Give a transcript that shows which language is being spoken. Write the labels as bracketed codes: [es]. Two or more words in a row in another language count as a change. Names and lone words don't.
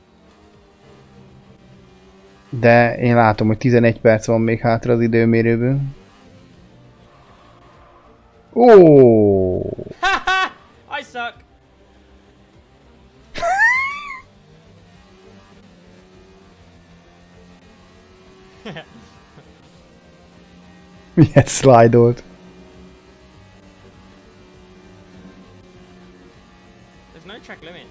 [hu] De én látom, hogy 11 perc van még hátra az időmérőből. Ó! [en] I suck. [hu] Miért slide-olt? [en] There's no track limits.